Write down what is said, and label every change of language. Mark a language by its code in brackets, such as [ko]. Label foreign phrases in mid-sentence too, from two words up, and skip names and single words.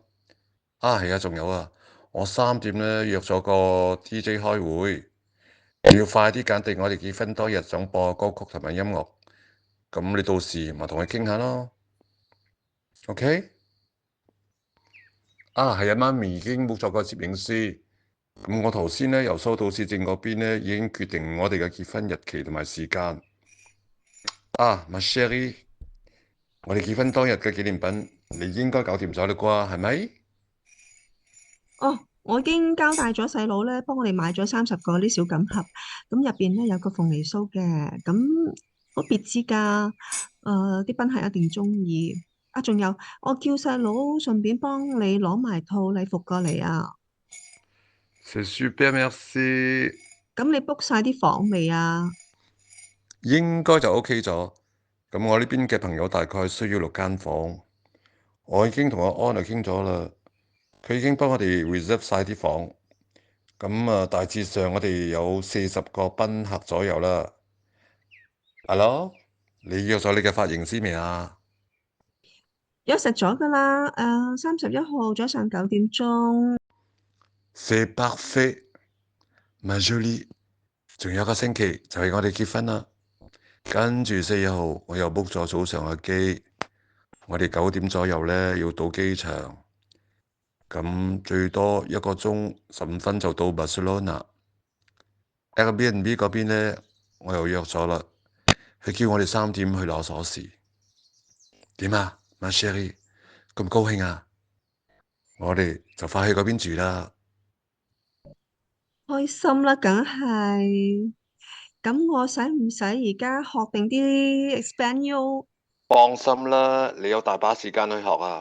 [yue] 係啊，仲有啊，我3點咧約咗個 DJ 開會，要快啲揀定我哋結婚當日想播嘅歌曲同埋音樂。咁你到時咪同佢傾下咯。OK？係啊，媽咪已經 book 咗個攝影師。咁我頭先咧由收到市政嗰邊咧已經決定我哋嘅結婚日期同埋時間。 [fr] Ma chérie， [yue] 我哋結婚當日嘅紀念品你應該搞掂咗啦啩，係咪？哦，我已經交代咗細佬咧，幫我哋買咗30個啲小錦盒，咁入邊咧有個鳳梨酥嘅，咁好別致㗎。啲賓客一定中意。仲有我叫細佬順便幫你攞埋套禮服過嚟啊。 [fr] C'est super merci， [yue] 咁你 book 晒啲房未啊？應該就 OK 咗。咁我呢邊嘅朋友大概需要6間房，我已經同阿安啊傾咗啦，佢已經幫我哋 reserve 晒啲房。咁大致上我哋有40個賓客左右啦。Hello，你約咗你嘅髮型師未啊？約實咗㗎啦。31號早上9點鐘。 [fr] C'est parfait，ma jolie。 [yue] 仲有個星期就係我哋結婚啦。跟住4日後我又 book 咗早上嘅機，我哋9點左右咧要到機場，咁最多1個鐘15分就到 Barcelona。Airbnb 嗰邊咧我又約咗啦，佢叫我哋3點去攞鎖匙。 [fr] 點啊 ，ma chérie， [yue] 咁高興啊！我哋就快去嗰邊住啦。開心啦，梗係。咁我使唔使而家學定啲 Espanol？放心啦，你有大把時間去學啊。